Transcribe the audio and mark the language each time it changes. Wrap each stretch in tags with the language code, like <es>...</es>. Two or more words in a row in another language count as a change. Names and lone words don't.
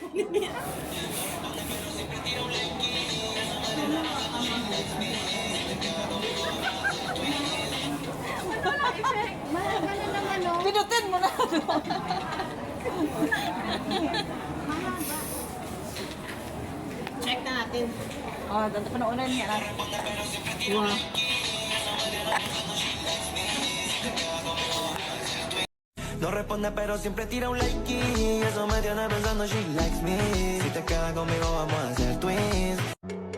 <tl>Mahaba na naman, oh. Pinutin mo na. Mahaba. Check na natin. Oh, dito panoonan niya na. Wow.</tl> <es>No responde pero siempre tira un like y eso me tiene pensando</es> <en>she likes me.</en> <es>Si te quedas conmigo vamos a hacer twins.</es>